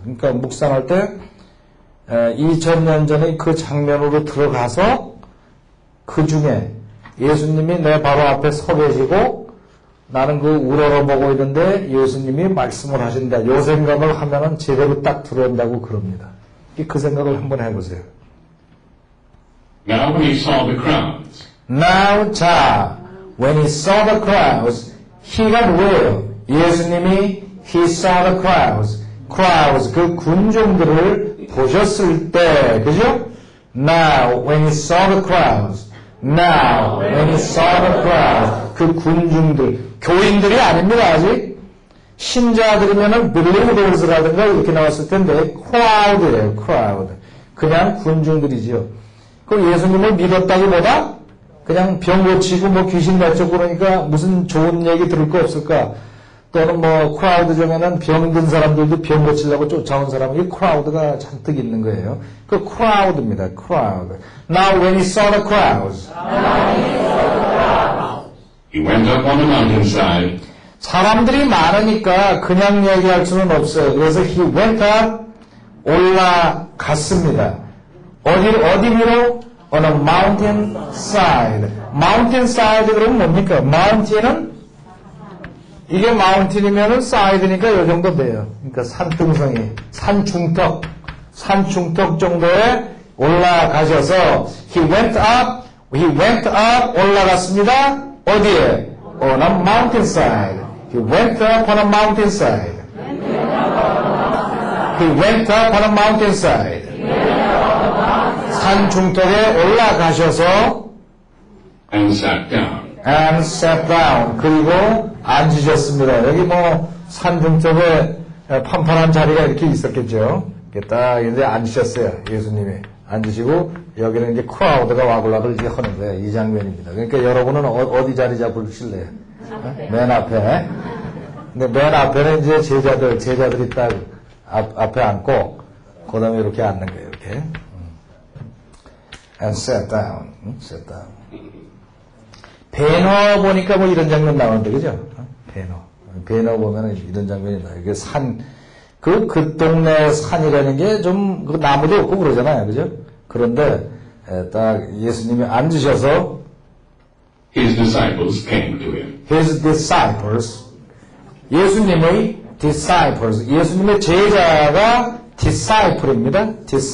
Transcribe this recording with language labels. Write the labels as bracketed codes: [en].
[ko] 그러니까 묵상할 때 2000년 전에 그 장면으로 들어가서 그 중에 예수님이 내 바로 앞에 서 계시고 나는 그 우러러보고 있는데 예수님이 말씀을 하신다. 요 생각을 하면은 제대로 딱 들어온다고 그럽니다. 그 생각을 한번 해보세요. [en] Now when he saw the crowds. Now, [ko] 자, [en] when he saw the crowds, he가 [ko] 누구예요? 예수님이 [en] he saw the crowds, [ko] 그 군중들을 보셨을 때, 그죠? [en] Now, when he saw the crowds, now, when he saw the crowds, [ko] 그 군중들, 교인들이 아닙니다, 아직. 신자들이면은 believers라든가 이렇게 나왔을 텐데, crowd예요, crowd. 그냥 군중들이죠. 그 예수님을 믿었다기보다 그냥 병 고치고 뭐 귀신 내쫓고 그러니까 무슨 좋은 얘기 들을 거 없을까? 또는 뭐 크라우드 중에는 병든 사람들도 병 고치려고 쫓아온 사람이 크라우드가 잔뜩 있는 거예요. 그 크라우드입니다. 크라우드. [en] Now when he saw the crowds. He went up on the mountainside. [ko] 사람들이 많으니까 그냥 얘기할 수는 없어요. 그래서 [en] he went up [ko] 올라갔습니다. 어디 위로? [en] On a mountain side. [ko] mountain side 그러면 뭡니까? mountain은 이게 마운틴이면은 사이드니까 요 정도 돼요. 그러니까 산등성이, 산중턱 정도에 올라가셔서 [en] he went up [ko] 올라갔습니다. 어디에? [en] On a mountainside. He went up on a mountainside. He went up on a mountainside. [ko] 산중턱에 올라가셔서 [en] and sat down. [ko] 그리고 앉으셨습니다. 여기 뭐 산중턱에 판판한 자리가 이렇게 있었겠죠. 딱 이제 앉으셨어요. 예수님이. 앉으시고 여기는 이제 크라우드가 와글와글 이제 하는 거예요. 이 장면입니다. 그러니까 여러분은 어디 자리 잡으실래요? 맨 앞에. 근데 맨 앞에는 이제 제자들이 딱 앞에 앉고 그 다음에 이렇게 앉는 거예요. 이렇게. [en] And sit down. sit down. [ko] 배너 보니까 뭐 이런 장면 나오는데, 그죠? 배너 보면은 이런 장면이 나와요. 이게 그 동네 산이라는 게 좀, 그 나무도 없고 그러잖아요. 그죠? 그런데, 딱 예수님이 앉으셔서, [en] His disciples came to him. His disciples, [ko] 예수님의 disciples, 예수님의 제자가 disciple입니다.